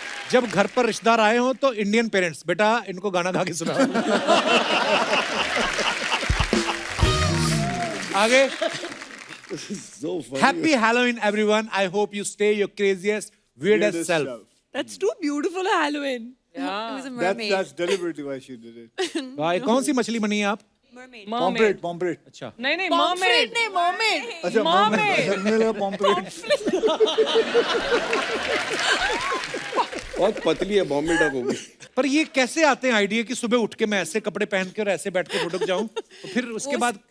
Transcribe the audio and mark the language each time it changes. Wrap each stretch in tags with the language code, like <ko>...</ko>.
<hi>जब घर पर रिश्तेदार आए हो तो इंडियन पेरेंट्स, बेटा इनको गाना गा के सुना। आगे।</hi> <en>Happy Halloween everyone, I hope you stay your craziest weirdest self. That's too beautiful, Halloween. It was a That's mermaid. deliberately why she did it.</en> <hi>भाई कौन सी मछली बनी है आप?</hi> <en>Mermaid. Pomfret, pomfret.</en> <hi>अच्छा, नहीं नहीं,</hi> <en>Pomfret mermaid.</en> <hi>नहीं, mermaid. अच्छा</hi> <en>Mermaid.</en> <hi>मुझे लगा pomfret. बहुत पतली है, बॉम्बे डक होगी। पर ये कैसे आते हैं आइडिया कि सुबह उठ के मैं ऐसे कपड़े पहन के और ऐसे बैठ के फोटो जाऊं, तो फिर उसके बाद</hi>